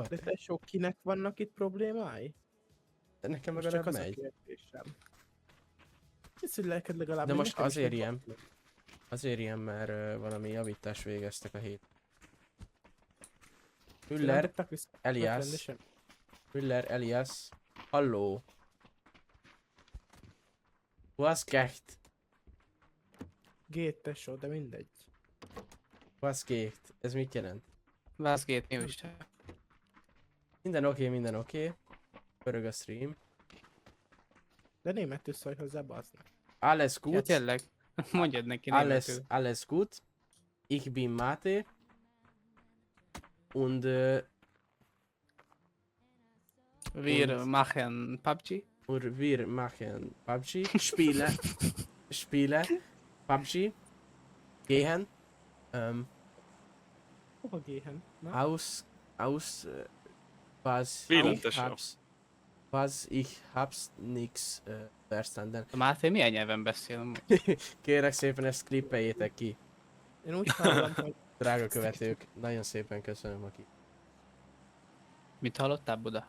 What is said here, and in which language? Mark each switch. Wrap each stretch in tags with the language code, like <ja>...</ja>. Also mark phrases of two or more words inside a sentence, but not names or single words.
<hu>De te sok kinek vannak itt problémái? De nekem Most legalább csak az a megy. kérdésem. Hisz, hogy lelked legalább De megy, most nekem is azért megy. ilyen. Azért ilyen, mert valami javítást végeztek a hét. Nem Müller, dobtak vissza Elias, rendesen?</hu> <de>Müller, Elias, halló. Was geht?</de> <hu>Gét tesó, de mindegy.</hu> <de>Was geht?</de> <hu>Ez mit jelent? Vázgét, mi is. Minden oké, minden oké. Pörög a stream. De németül szólj hozzá, bazd meg.</hu> <de>Alles Ja, gut.</de> <hu>tényleg. Mondjad neki</hu> <de>Alles,</de> <hu>németül.</hu> <de>alles gut. Ich bin Mate. Und Wir machen PUBG. wir machen PUBG. Spiele PUBG. Gehen.</de> <hu>Hova géhen? Na?</hu> <de>Aus, was ich hab's nix verstanden.</de> <hu>A Máté milyen nyelven beszél amúgy? Kérek szépen ezt klippeljétek ki, Én úgy hallom, hogy drága követők. Nagyon szépen köszönöm, aki. Mit hallottál, Buda?</hu>